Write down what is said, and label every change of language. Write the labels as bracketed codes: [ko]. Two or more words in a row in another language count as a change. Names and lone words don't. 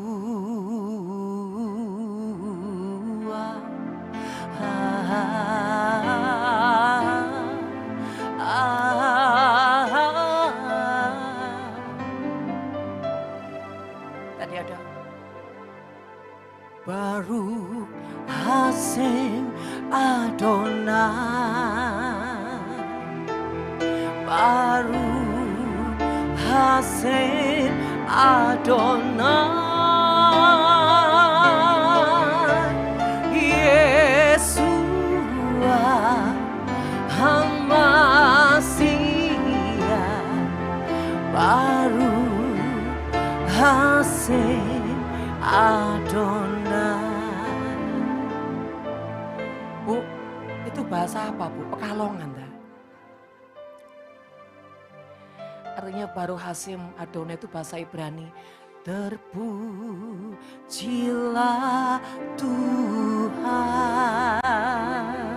[id] Tadi ada [he] ברוך השם אדוני, ברוך השם אדוני, ישוע המשיח, ברוך השם אדוני. [id] Bu, itu bahasa apa Bu? Pekalongan dah. Artinya [he] ברוך השם אדוני [id] itu bahasa Ibrani. Terpujilah Tuhan,